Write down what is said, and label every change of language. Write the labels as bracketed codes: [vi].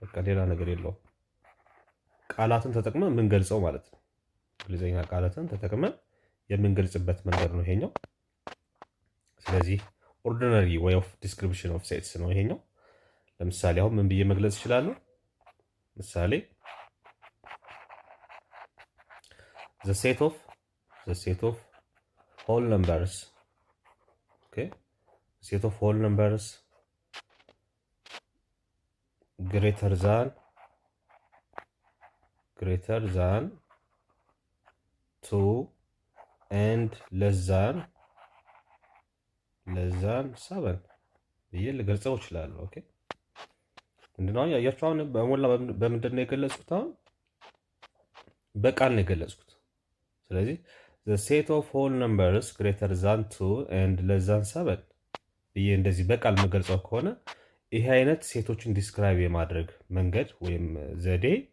[am] በቃ ሌላ ነገር የለውም። ቃላትን ተጠቅመን የምንገልጸው ማለት ነው። እንግሊዝኛ ቃላትን ተጠቅመን የምንገልጽበት መንገድ ነው ይሄኛው። ስለዚህ [en] ኦርዲነሪ ዌይ ኦፍ ዲስክሪፕሽን ኦፍ ሴትስ [am] ነው ይሄኛው። ለምሳሌ አሁን ምን ብዬ መግለጽ እችላለሁ? [en] ምሳሌ the set of whole numbers, okay, set of whole numbers greater than 2 and less than 7 [am] ብዬ ልገልጸው እችላለሁ። [en] ኦኬ [am] ምንድነው ያያችሁ? አሁን በሞላ በምንድን ነው የገለጽኩት? አሁን በቃል ነው የገለጽኩት። ስለዚህ [en] the set of whole numbers greater than 2 and less than 7 [am] ብዬ እንደዚህ በቃል የምገልጸው ከሆነ ይሄ አይነት ሴቶችን ዲስክራይብ የማድረግ መንገድ ወይም ዘዴ